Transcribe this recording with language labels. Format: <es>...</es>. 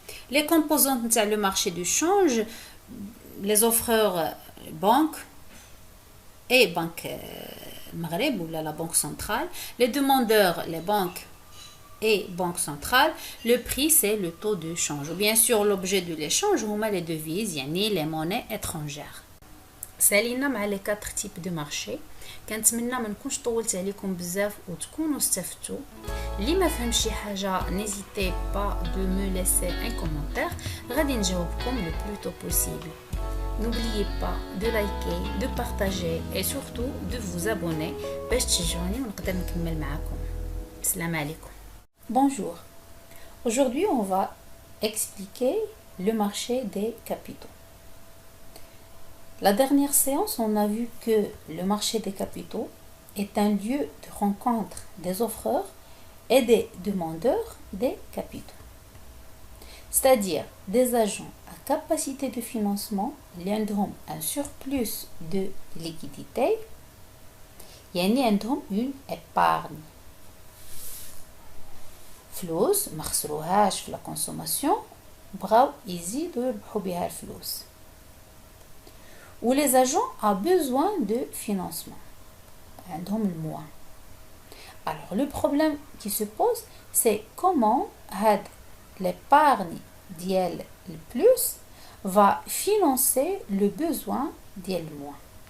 <fr>Les composantes du marché de change, les offreurs banques et Banque Maghreb ou la Banque centrale, les demandeurs, les banques et Banque centrale, le prix c'est le taux de change. Bien sûr, l'objet de l'échange, on met les devises, yani les monnaies étrangères.</fr> <ar>سالينا مع</ar> <fr>les 4 types de marché.</fr> <ar>كنتمنى ما نكونش طولت عليكم بزاف وتكونوا استفدتوا. اللي ما فهمش شي حاجه</ar> <fr>n'hésitez pas de me laisser un commentaire</fr> <ar>غادي نجاوبكم</ar> <fr>le plus tôt possible. N'oubliez pas de liker, de partager et surtout de vous abonner</fr> <ar>باش تشجعوني ونقدر نكمل معاكم. السلام عليكم.</ar> <fr>Bonjour. Aujourd'hui, on va expliquer le marché des capitaux. La dernière séance, on a vu que le marché des capitaux est un lieu de rencontre des offreurs et des demandeurs des capitaux. C'est-à-dire des agents à capacité de financement, ont un surplus de liquidité, ont une épargne.</fr> <ar>فلوس ما خسروهاش في</ar> <fr>la consommation</fr> <ar>بغاو يزيدوا يربحوا بها الفلوس.</ar> <fr>Où les agents ont besoin de financement.</fr> <ar>عندهم الموان.</ar> <fr>Alors le problème qui se pose, c'est comment l'épargne ديال le plus va financer le besoin ديال le moins.</fr>